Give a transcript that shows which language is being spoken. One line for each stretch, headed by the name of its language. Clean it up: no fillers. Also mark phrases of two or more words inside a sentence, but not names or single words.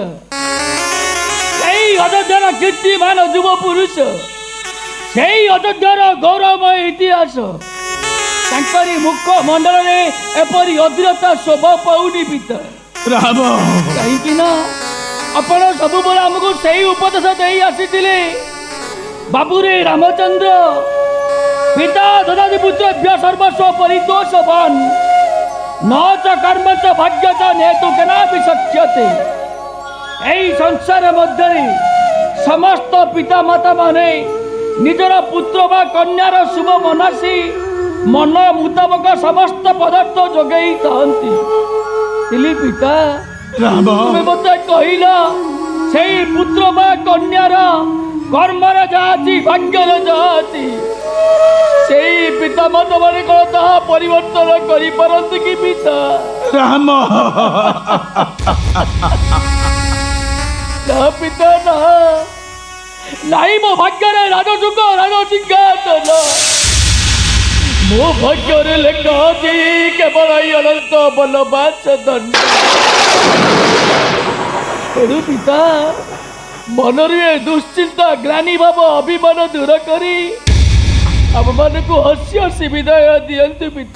Odia: ସେଇ ଅଯୋଧ୍ୟାର କୀର୍ତ୍ତିମାନ ଯୁବ ପୁରୁଷ, ସେଇ ଅଯୋଧ୍ୟାର ଗୌରବମୟ ଇତିହାସ, ତାଙ୍କରି ମୁଖ ମଣ୍ଡଳରେ ଏପରି ଅଧୀରତା ଶୋଭା ପାଉନି ପିତା। ରାମ, କାହିଁକି ନା ଆପଣ ସବୁବେଳେ ଆମକୁ ସେଇ ଉପଦେଶ ଦେଇ ଆସିଥିଲେ, ବାବୁରେ ରାମଚନ୍ଦ୍ର
Sanskrit: ପିତା ଦଦାତି ପୁତ୍ରେଭ୍ୟ ସର୍ବସ୍ୱ ପରିତୋଷବାନ न च कर्म च भाग्य च नेतु केनापि शक्यते।
Odia: ଏଇ ସଂସାର ମଧ୍ୟେ ସମସ୍ତ ପିତା ମାତା ମାନେ ନିଜର ପୁତ୍ର ବା କନ୍ୟାର ଶୁଭ ମନାସୀ ମନ ମୁତାବକ ସମସ୍ତ ପଦାର୍ଥ ଯୋଗାଇ ଥାଆନ୍ତି। ପିତା, ତୁମେ ମତେ କହିଲ ସେଇ ପୁତ୍ର ବା କନ୍ୟାର କର୍ମର ଯାହା ଅଛି ଭାଗ୍ୟର ଯାହା ଅଛି, ସେଇ ପିତା ମାତା ମାନେ କେଉଁ ତାହା ପରିବର୍ତ୍ତନ କରିପାରନ୍ତି କି ପିତା? রাম, ନା ପିତା ନା, ନାହିଁ ମୋ ଭାଗ୍ୟରେ ରାଜଯୁଗ ରାଜସିଂହାସନ। ମୋ ଭାଗ୍ୟରେ ଲେଖା ଅଛି କେବଳ ଏଇ ଅନନ୍ତ ବନବାସ ଦଣ୍ଡ। ତେଣୁ ପିତା, ମନରେ ଏ ଦୁଶ୍ଚିନ୍ତା ଗ୍ଲାନି ଭାବ ଅଭିମାନ ଦୂର କରି ଆମମାନଙ୍କୁ ହସି ହସି ବିଦାୟ ଦିଅନ୍ତୁ ପିତା।